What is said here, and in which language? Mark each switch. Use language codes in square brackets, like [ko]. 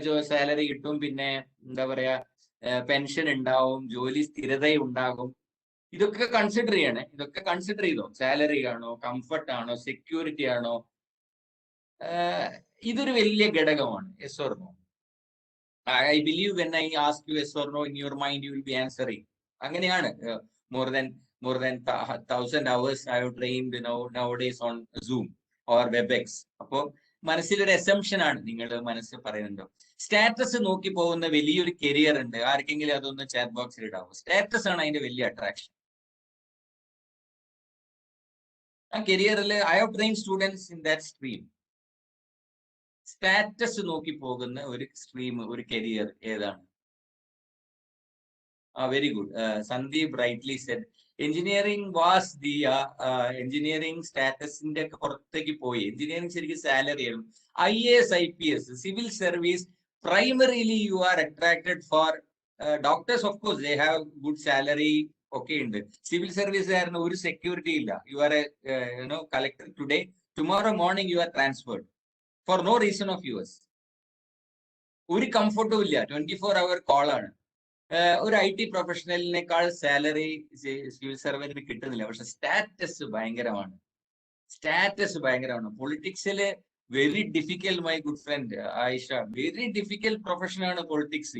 [ml] Salary കിട്ടും, പിന്നെ എന്താ പറയാ, പെൻഷൻ ഉണ്ടാവും, ജോലി സ്ഥിരത ഉണ്ടാകും. ഇതൊക്കെ കൺസിഡർ ചെയ്യണേ. ഇതൊക്കെ കൺസിഡർ ചെയ്തോ. സാലറി ആണോ, കംഫർട്ട് ആണോ, സെക്യൂരിറ്റി ആണോ? ഇതൊരു വലിയ ഘടകമാണ്. [en] Yes or no? I believe when I ask you yes or no, in your mind you will be answering. [ml] അങ്ങനെയാണ്. [en] more than 1,000 hours I have trained nowadays on Zoom or WebEx. [ml] അപ്പോ മനസ്സിലൊരു assumption ആണ് നിങ്ങൾ മനസ്സിൽ പറയുന്നുണ്ടോ. Status നോക്കി പോകുന്ന വലിയൊരു കരിയർ ഉണ്ട്. ആർക്കെങ്കിലും അതൊന്ന് ചാറ്റ് ബോക്സിൽ ഇടാവോ? സ്റ്റാറ്റസ് ആണ് അതിന്റെ വലിയ അട്രാക്ഷൻ. ആ കരിയറിൽ [en] I have train students in that stream. [ml] Status നോക്കി പോകുന്ന ഒരു സ്ട്രീം, ഒരു കരിയർ ഏതാണ്? [en] Very good. Sandeep rightly said engineering was the engineering [ml] സ്റ്റാറ്റസിന്റെ ഒക്കെ പുറത്തേക്ക് പോയി. എഞ്ചിനീയറിംഗ് ശരിക്കും സാലറി ആയിരുന്നു. [en] IAS, IPS, [ml] civil service, [en] primarily you are attracted for doctors. Of course they have good salary, [ml] ഒക്കെ ഉണ്ട്. സിവിൽ സർവീസുകാരന് ഒരു സെക്യൂരിറ്റി ഇല്ല. [en] You are a collector today, tomorrow morning you are transferred for no reason of yours. [ml] ഒരു കംഫർട്ടും ഇല്ല. 24-hour call ആണ്. ഒരു IT പ്രൊഫഷണലിനേക്കാൾ salary civil സർവീസിന് കിട്ടുന്നില്ല. പക്ഷെ സ്റ്റാറ്റസ് ഭയങ്കരമാണ്. സ്റ്റാറ്റസ് ഭയങ്കരമാണ്. [en] പൊളിറ്റിക്സില് very difficult, my good friend Ayesha, very difficult profession ആണ് politics.